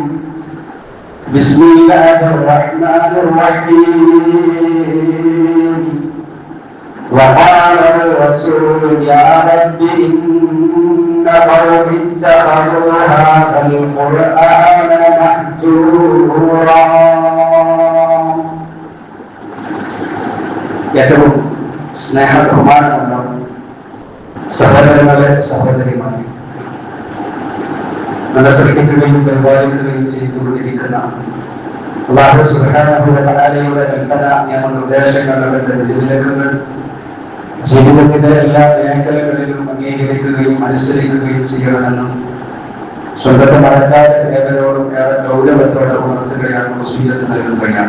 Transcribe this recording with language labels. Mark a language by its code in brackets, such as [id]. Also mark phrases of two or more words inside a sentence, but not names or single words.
[ar] بسم الله الرحمن الرحيم. وقال الرسول يا رب إن قومي اتخذوا هذا القرآن مهجورا. [ml] ഏറ്റവും സ്നേഹബഹുമാനമുള്ള സഹോദരങ്ങളെ സഹോദരിമാരെ, നമ്മളെ സൃഷ്ടിക്കുകയും പരിപാലിക്കുകയും ചെയ്തുകൊണ്ടിരിക്കുന്ന [ar] الله سبحانه وتعالى [ml] കൽപ്പന നിയമനിർദ്ദേശങ്ങൾ അവരുടെ വിധിവിലക്കുകൾ ജീവിതത്തിന്റെ എല്ലാ മേഖലകളിലും അംഗീകരിക്കുകയും അനുസരിക്കുകയും ചെയ്യണമെന്നും സ്വന്തത്തെ മറക്കാതെ ഏവരോടും ഏറെ ഗൗരവത്തോടെ ഉണർത്തുകയാണ് വസീയത്ത് നൽകുകയാണ്.